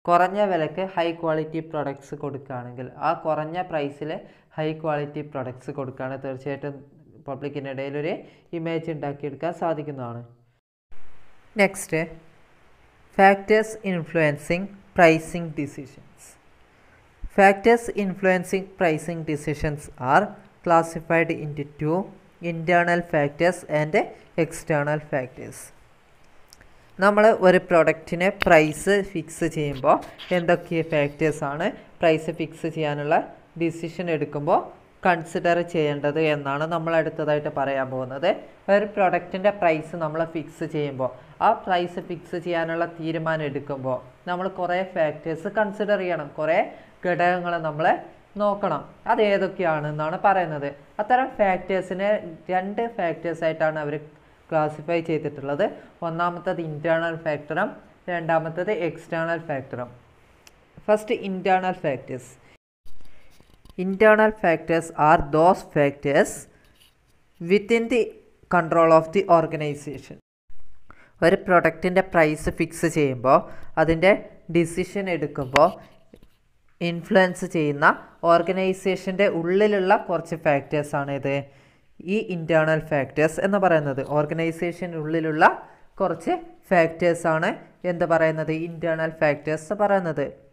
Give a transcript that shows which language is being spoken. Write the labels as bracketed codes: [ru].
[ml] കുറഞ്ഞ വിലക്ക് high quality products കൊടുക്കുകയാണെങ്കിൽ, ആ കുറഞ്ഞ പ്രൈസിൽ ഹൈ ക്വാളിറ്റി പ്രൊഡക്ട്സ് കൊടുക്കുകയാണെങ്കിൽ തീർച്ചയായിട്ടും പബ്ലിക്കിനിടയിൽ ഒരു ഇമേജ് ഉണ്ടാക്കിയെടുക്കാൻ സാധിക്കുന്നതാണ്. [en] Next, factors influencing pricing decisions. Factors influencing pricing decisions are classified into two: internal factors and external factors. [ml] നമ്മൾ ഒരു പ്രൊഡക്റ്റിന് പ്രൈസ് ഫിക്സ് ചെയ്യുമ്പോൾ എന്തൊക്കെ ഫാക്ടേഴ്സാണ് പ്രൈസ് ഫിക്സ് ചെയ്യാനുള്ള ഡിസിഷൻ എടുക്കുമ്പോൾ കൺസിഡർ ചെയ്യേണ്ടത് എന്നാണ് നമ്മൾ അടുത്തതായിട്ട് പറയാൻ പോകുന്നത്. ഒരു പ്രൊഡക്റ്റിൻ്റെ പ്രൈസ് നമ്മൾ ഫിക്സ് ചെയ്യുമ്പോൾ, ആ പ്രൈസ് ഫിക്സ് ചെയ്യാനുള്ള തീരുമാനം എടുക്കുമ്പോൾ നമ്മൾ കുറേ ഫാക്ടേഴ്സ് കൺസിഡർ ചെയ്യണം, കുറേ ഘടകങ്ങൾ നമ്മൾ നോക്കണം. അത് ഏതൊക്കെയാണെന്നാണ് പറയുന്നത്. അത്തരം ഫാക്ടേഴ്സിനെ 2 ഫാക്ടേഴ്സായിട്ടാണ് അവർ ക്ലാസിഫൈ ചെയ്തിട്ടുള്ളത്. ഒന്നാമത്തത് ഇൻറ്റേർണൽ ഫാക്ടറും രണ്ടാമത്തത് എക്സ്റ്റേണൽ ഫാക്ടറും. [en] First, internal factors. Internal factors are those factors within the control of the organization. [ml] ഒരു പ്രൊഡക്റ്റിൻ്റെ പ്രൈസ് ഫിക്സ് ചെയ്യുമ്പോൾ, അതിൻ്റെ ഡിസിഷൻ എടുക്കുമ്പോൾ ഇൻഫ്ലുവൻസ് ചെയ്യുന്ന ഓർഗനൈസേഷൻ്റെ ഉള്ളിലുള്ള കുറച്ച് ഫാക്ടേഴ്സാണ് ഇത് ഈ ഇൻറ്റേർണൽ ഫാക്ടേഴ്സ് എന്ന് പറയുന്നത്. ഓർഗനൈസേഷൻ്റെ ഉള്ളിലുള്ള കുറച്ച് ഫാക്ടേഴ്സാണ് എന്ത് പറയുന്നത്, ഇൻറ്റേർണൽ ഫാക്ടേഴ്സ് പറയുന്നത്.